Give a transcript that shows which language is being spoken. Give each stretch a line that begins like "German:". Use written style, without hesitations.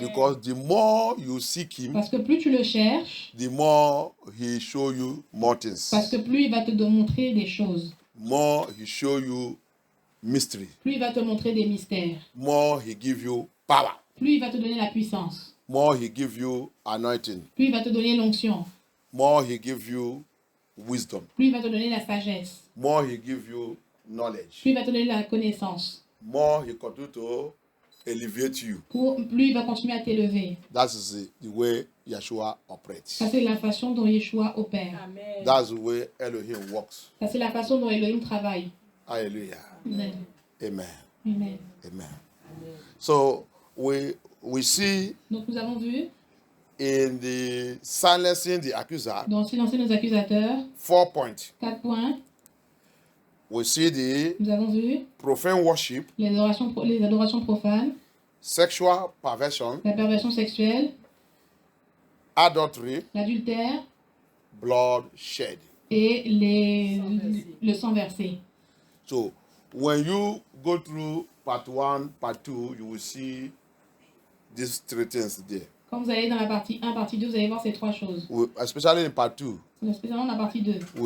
English: Because the more you seek him,
French: Parce que plus tu le cherches,
English: the more he show you more things.
French: parce que plus il va te montrer des choses.
English: More he show you mystery.
French: Plus il va te montrer des mystères.
English: More he give you power.
French: Plus il va te donner la puissance.
English: More he give you anointing.
French: Plus il va te donner l'onction.
English: More he give you wisdom.
French: Plus il va te donner la sagesse.
English: More he give you knowledge.
French: Plus il va te donner la connaissance.
English: More he continue to elevate you.
French: Plus il va continuer à t'élever.
English: That is the way Yeshua operates.
French: Ça, c'est la façon dont Yeshua opère.
English: That's the way Elohim works.
French: Ça, c'est la façon dont Elohim travaille. Hallelujah. Amen. Amen. Amen.
English: Amen. So we see
French: Donc, nous avons vu,
English: in the silencing the accuser
French: dans Silencer nos accusateurs,
English: 4 points.
French: 4 points.
English: We see the
French: Nous avons vu
English: profane worship,
French: les adorations profanes,
English: sexual perversion,
French: la perversion sexuelle,
English: adultery,
French: l'adultère
English: blood shed.
French: et le sang versé.
English: So when you go through part 1, part 2, you will see these 3 things there.
French: Quand vous allez dans la partie 1, partie 2, vous allez voir ces 3 choses.
English: Especially in part 2,
French: Spécialement dans la partie 2.